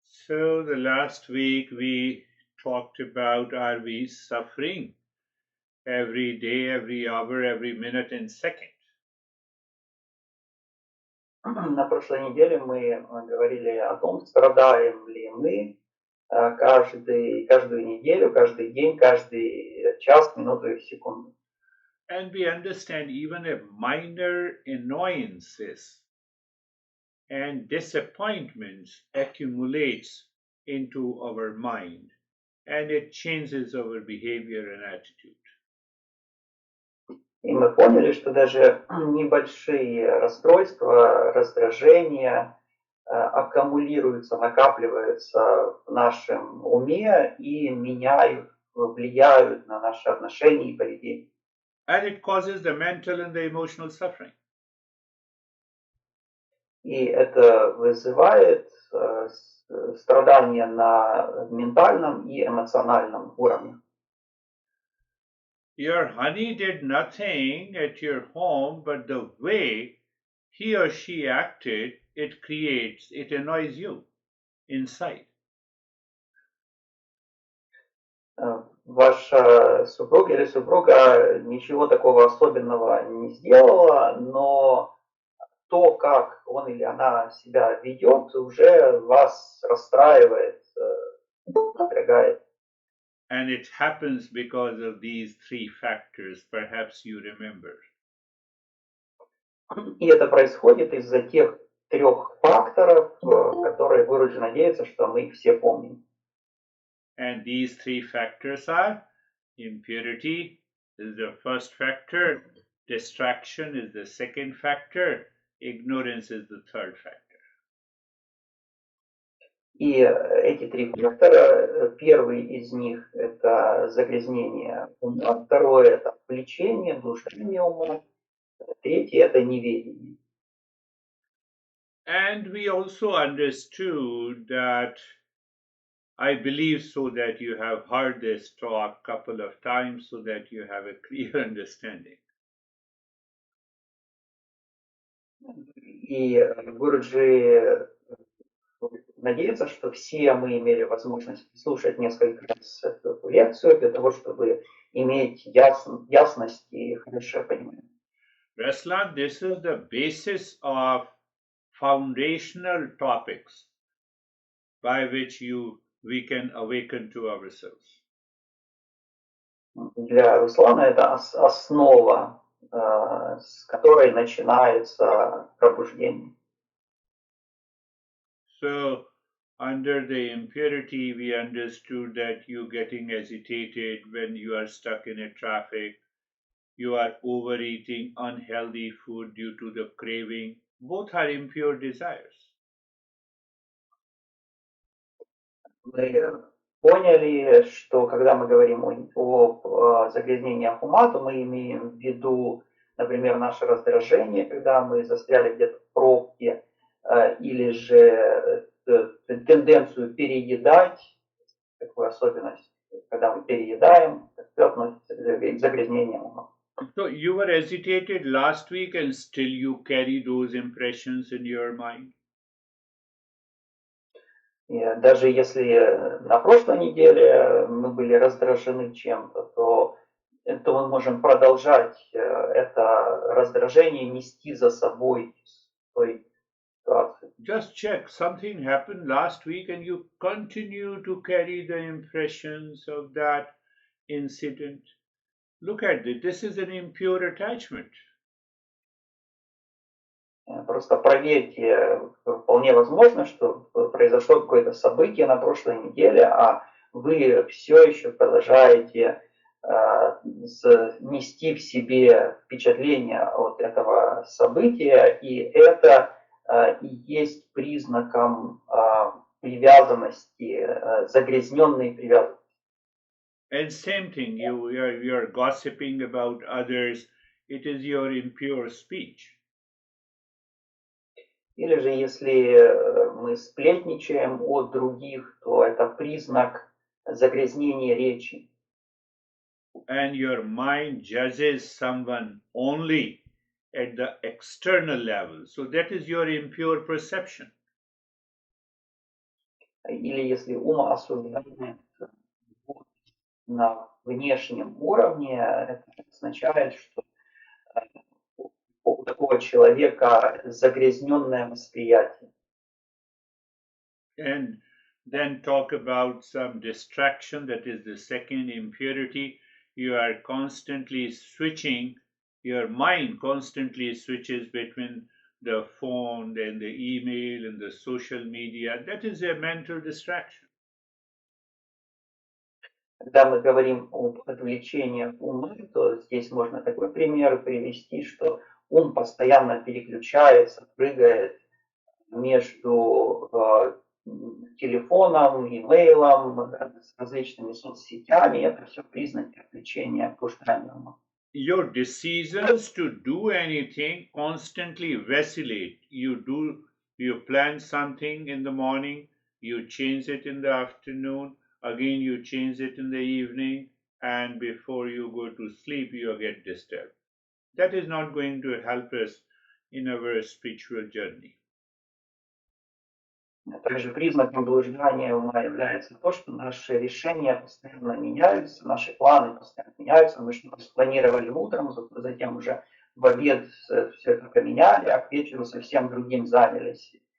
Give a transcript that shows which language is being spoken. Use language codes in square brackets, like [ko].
[en] So the last week we talked about, are we suffering every day, every hour, every minute and second? [ru] На прошлой неделе мы говорили о том, страдаем ли мы каждую неделю, каждый день, каждый час, минуту и секунду. [en] And we understand even a minor annoyances and disappointments accumulates into our mind and it changes our behavior and attitude. [ru] И мы поняли, что даже небольшие расстройства, раздражения аккумулируются, накапливаются в нашем уме и меняют, влияют на наши отношения и поведение. [en] And it causes the mental and the emotional suffering. [ru] И это вызывает страдания на ментальном и эмоциональном уровне. [en] Your honey did nothing at your home, but the way he or she acted, it annoys you inside. [ru] Ваша супруга или супруга ничего такого особенного не сделала, но то, как он или она себя ведет, уже вас расстраивает, напрягает. [en] And it happens because of these three factors, perhaps you remember. [ru] И это происходит из-за тех трех факторов, которые вы очень надеетесь, что мы их все помним. [en] And these three factors are impurity is the first factor, distraction is the second factor, ignorance is the third factor. [ru] И эти три фактора, первый из них – это загрязнение ума, второе – это влечение, внушение ума, третье – это неведение. [en] And we also understood that, I believe so that you have heard this talk a couple of times so that you have a clear understanding. [ru] И Гуруджи надеется, что все мы имели возможность слушать несколько раз эту лекцию для того, чтобы иметь ясность и хорошее понимание. [en] Ruslan, this is the basis of foundational topics by which we can awaken to ourselves. [ru] Для Руслана это основа, с которой начинается пробуждение. [en] So, under the impurity, we understood that you getting agitated when you are stuck in a traffic, you are overeating unhealthy food due to the craving. Both are impure desires. [ru] Мы поняли, что когда мы говорим о загрязнениях ума, то мы имеем в виду, например, наше раздражение, когда мы застряли где-то в пробке, или же тенденцию переедать, такую особенность, когда мы переедаем, это относится к загрязнениям ума. [en] So you were agitated last week and still you carry those impressions in your mind? [ru] И даже если на прошлой неделе мы были раздражены чем-то, то мы можем продолжать это раздражение нести за собой в той ситуации. [en] Just check, something happened last week and you continue to carry the impressions of that incident. Look at it, this is an impure attachment. [ru] Просто проверьте, вполне возможно, что произошло какое-то событие на прошлой неделе, а вы все еще продолжаете нести в себе впечатление от этого события, и это и есть признаком привязанности, загрязненной привязанности. [en] And same thing, you are gossiping about others, it is your impure speech. [ru] Или же если мы сплетничаем о других, то это признак загрязнения речи. [en] And your mind judges someone only at the external level. So that is your impure perception. [ru] или если ум осуждает на внешнем уровне, это означает, что у такого человека загрязненное восприятие. [en] And then talk about some distraction, that is the second impurity. You are constantly switching, your mind constantly switches between the phone and the email and the social media. That is a mental distraction. [ru] Когда мы говорим об отвлечениях ума, то здесь можно такой пример привести, что ум постоянно переключается, прыгает между телефоном, имейлом, с различными соцсетями. Это все признаки отвлечения от блуждания ума. [en] Your decisions to do anything constantly vacillate. You plan something in the morning, you change it in the afternoon, again you change it in the evening, and before you go to sleep you get disturbed. That is not going to help us in our spiritual journey. [ru] Также признаком блуждания ума является то, что наши решения постоянно меняются, наши планы постоянно меняются. Мы что-то спланировали утром, затем уже в обед все это поменяли, а к вечеру совсем другим занялись.